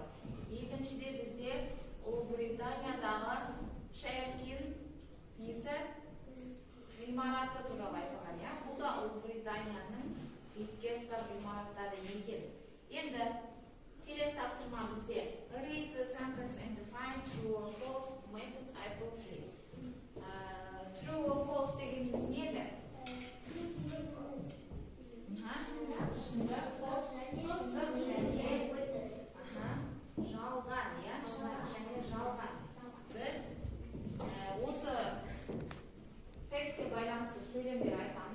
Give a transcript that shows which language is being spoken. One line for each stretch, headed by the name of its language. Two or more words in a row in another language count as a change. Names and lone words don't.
Kazakh: Екіншіде бізде Ұлыбританиядағы Черкин ғимараты туралы айтылған. Бұл да Ұлыбританияның Виккестер ғимараттары екен. Енді келесі тапсырма бізде
English: read the sentence and define true or false methods I will say. True or false
Kazakh: дегеніміз не еді? Шындық, false, шындық және жалған, шындық және жалған. Біз осы текстке байланысты сөйлемдер айтамын.